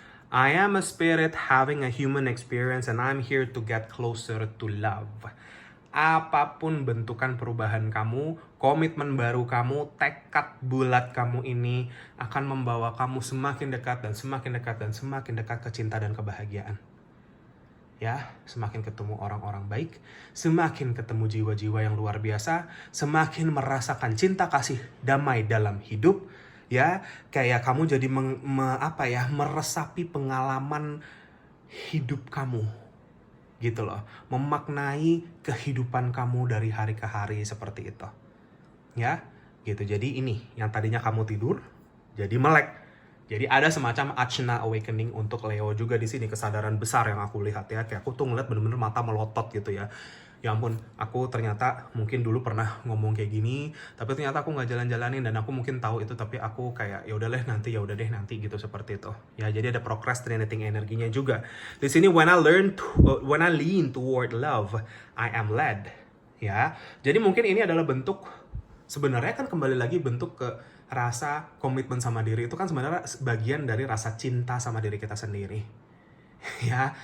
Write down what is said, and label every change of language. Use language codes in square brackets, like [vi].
[en] I am a spirit having a human experience and I'm here to get closer to love. [id] Apapun bentukan perubahan kamu, komitmen baru kamu, tekad bulat kamu ini akan membawa kamu semakin dekat dan semakin dekat dan semakin dekat ke cinta dan kebahagiaan. Ya, semakin ketemu orang-orang baik, semakin ketemu jiwa-jiwa yang luar biasa, semakin merasakan cinta kasih damai dalam hidup, ya, kayak kamu jadi meresapi pengalaman hidup kamu, gitu loh, memaknai kehidupan kamu dari hari ke hari seperti itu, ya, gitu. Jadi ini yang tadinya kamu tidur, jadi melek. Jadi ada semacam Ajna awakening untuk Leo juga di sini, kesadaran besar yang aku lihat, ya. Kayak aku tuh ngeliat bener-bener mata melotot gitu ya. Ya ampun, aku ternyata mungkin dulu pernah ngomong kayak gini, tapi ternyata aku nggak jalan-jalanin dan aku mungkin tahu itu, tapi aku kayak ya udah deh nanti gitu, seperti itu. Ya, jadi ada procrastinating energinya juga. Di sini [en] when I lean toward love, I am led. [id] Ya. Jadi mungkin ini adalah bentuk, sebenarnya kan kembali lagi bentuk ke rasa komitmen sama diri, itu kan sebenarnya bagian dari rasa cinta sama diri kita sendiri, ya.